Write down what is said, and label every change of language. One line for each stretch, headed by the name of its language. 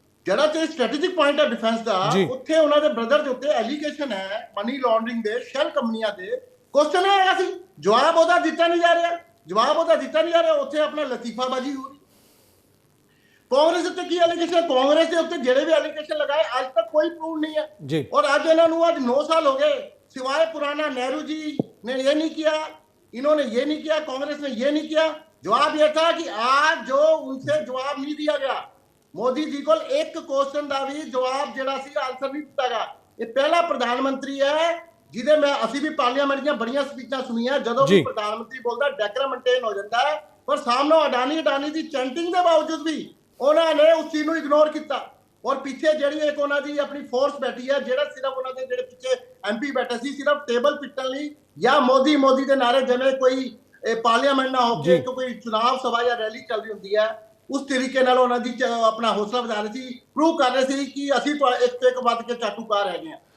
Punjabi: ਜਿਹੜਾ ਤੇ strategic point ਹੈ ਡਿਫੈਂਸ ਦਾ, ਉੱਥੇ ਉਹਨਾਂ ਦੇ ਬ੍ਰਦਰ ਦੇ ਉੱਤੇ ਐਲੀਗੇਸ਼ਨ ਹੈ ਮਨੀ ਲਾਂਡਰਿੰਗ ਦੇ, ਸ਼ੈਲ ਕੰਪਨੀਆਂ ਦੇ। ਕੁਐਸਚਨ ਆਇਆ ਸੀ, ਜਵਾਬ ਉਹਦਾ ਦਿੱਤਾ ਨਹੀਂ ਜਾ ਰਿਹਾ, ਜਵਾਬ ਉਹਦਾ ਦਿੱਤਾ ਨਹੀਂ ਜਾ ਰਿਹਾ। ਉੱਥੇ ਆਪਣਾ ਲਤੀਫਾਬਾਜੀ ਹੋ ਰਹੀ। ਕਾਂਗਰਸ ਉੱਤੇ ਕੀ ਐਲੀਗੇਸ਼ਨ? ਕਾਂਗਰਸ ਦੇ ਉੱਤੇ ਜਿਹੜੇ ਵੀ ਐਲੀਗੇਸ਼ਨ ਲਗਾਏ ਅੱਜ ਤੱਕ ਕੋਈ ਪ੍ਰੂਵ ਨਹੀਂ ਹੈ। ਔਰ ਅੱਜ ਇਹਨਾਂ ਨੂੰ ਅੱਜ
Hindi: 9 साल हो गए, सिवाय पुराना नेहरू जी ने ये नहीं किया, इन्होंने ये नहीं किया, कांग्रेस ने ये नहीं किया। जवाब ये था कि आज जो उनसे जवाब नहीं दिया गया, मोदी जी को एक क्वेश्चन का भी जवाब
Punjabi: ਜਿਹੜਾ ਸੀ ਆਨਸਰ ਨਹੀਂ ਦਿੱਤਾ ਗਿਆ। ਇਹ ਪਹਿਲਾ ਪ੍ਰਧਾਨ ਮੰਤਰੀ ਹੈ ਜਿਹਦੇ ਮੈਂ ਅਸੀਂ ਵੀ ਪਾਰਲੀਮੈਂਟ ਦੀਆਂ ਬੜੀਆਂ ਸਪੀਚਾਂ ਸੁਣੀਆਂ, ਜਦੋਂ ਵੀ ਪ੍ਰਧਾਨ ਮੰਤਰੀ ਬੋਲਦਾ ਡੈਕਰਾ ਮੇਨਟੇਨ ਹੋ ਜਾਂਦਾ ਹੈ, ਪਰ ਸਾਹਮਣੇ ਅਡਾਨੀ ਦੀ ਚੈਂਟਿੰਗ ਦੇ ਬਾਵਜੂਦ ਵੀ ਉਹਨਾਂ ਨੇ ਉਸ ਚੀਜ਼ ਨੂੰ ਇਗਨੋਰ ਕੀਤਾ। ਔਰ ਪਿੱਛੇ ਜਿਹੜੀ ਇੱਕ ਉਹਨਾਂ ਦੀ ਆਪਣੀ ਫੋਰਸ ਬੈਠੀ ਹੈ, ਜਿਹੜਾ ਸਿਰਫ ਉਹਨਾਂ ਦੇ ਜਿਹੜੇ ਪਿੱਛੇ ਐਮਪੀ ਬੈਠੇ ਸੀ ਸਿਰਫ ਟੇਬਲ ਪਿੱਟਣ ਲਈ, ਜਾਂ ਮੋਦੀ ਦੇ ਨਾਰੇ ਜਿਵੇਂ ਕੋਈ ਪਾਰਲੀਮੈਂਟ ਨਾ ਹੋ ਕੇ ਕੋਈ ਚੁਣਾਵ ਸਭਾ ਜਾਂ ਰੈਲੀ ਚੱਲ ਰਹੀ ਹੁੰਦੀ ਹੈ, ਉਸ ਤਰੀਕੇ ਨਾਲ ਉਹਨਾਂ ਦੀ ਆਪਣਾ ਹੌਸਲਾ ਵਧਾ ਰਹੇ ਸੀ, ਪ੍ਰੂਵ ਕਰ ਰਹੇ ਸੀ ਕਿ ਅਸੀਂ ਇੱਕ ਤੋਂ ਇੱਕ ਵੱਧ ਕੇ ਚਾਟੂਕਾਰ ਹੈਗੇ ਹਾਂ।